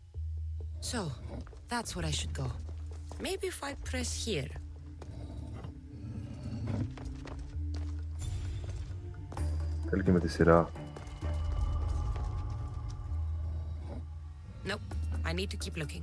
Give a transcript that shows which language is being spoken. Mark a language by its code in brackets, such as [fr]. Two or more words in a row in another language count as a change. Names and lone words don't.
[en] So, that's where I should go. Maybe if I press here. [el] Θέλει και με τη σειρά. [en] Nope, I need to keep looking.